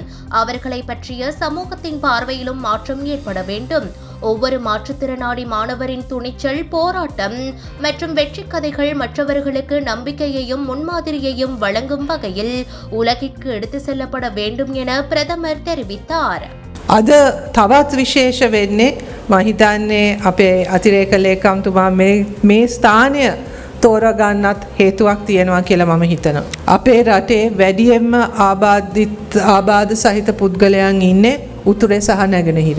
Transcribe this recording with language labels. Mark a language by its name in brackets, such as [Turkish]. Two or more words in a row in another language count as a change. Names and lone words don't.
[Tamil] அவர்களை பற்றிய சமூகத்தின் பார்வையிலும் மாற்றம் ஏற்பட வேண்டும். ஒவ்வொரு மாற்றுத்திறனாளி மாணவரின் துணிச்சல், போராட்டம் மற்றும் வெற்றி கதைகள் மற்றவர்களுக்கு நம்பிக்கையையும் முன்மாதிரியையும் வழங்கும் வகையில் உலகிற்கு எடுத்து செல்லப்பட வேண்டும் என பிரதமர் தெரிவித்தார். [Sinhala] අද තවත් විශේෂ වෙන්නේ මම හිතන්නේ අපේ අතිරේක ලේකම්තුමා මේ ස්ථානය තෝරගන්නත් හේතුවක් තියෙනවා කියලා මම හිතනවා. අපේ රටේ වැඩියෙන්ම ආබාධ සහිත පුද්ගලයන් ඉන්නේ උතුරේ සහ නැගෙනහිරේ.